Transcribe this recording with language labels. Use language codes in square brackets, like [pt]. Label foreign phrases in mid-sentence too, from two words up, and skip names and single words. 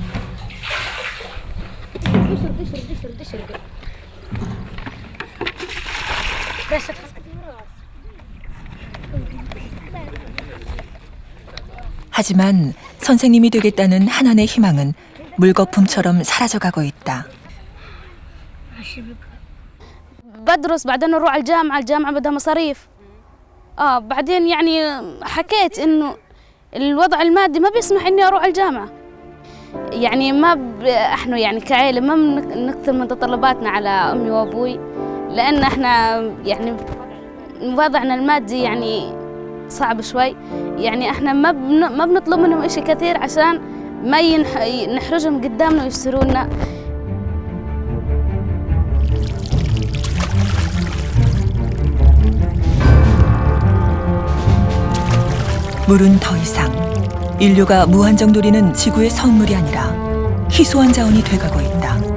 [ko] 하지만 선생님이 되겠다는 하난의 희망은 물거품처럼 사라져가고 있다. [ar] بدرس بعدين اروح على الجامعه بدها مصاريف بعدين يعني حكيت انه الوضع المادي ما بيسمح اني اروح على الجامعه يعني ما احنا يعني كعائله ما بنكثر من تطلباتنا على امي وابوي لان احنا يعني وضعنا المادي يعني صعب شوي يعني احنا ما بنطلب منهم اشي كثير عشان ما نحرجهم قدامنا ويشتروا لنا. [ko] 물은 더 이상 인류가 무한정 누리는 지구의 선물이 아니라 희소한 자원이 돼가고 있다.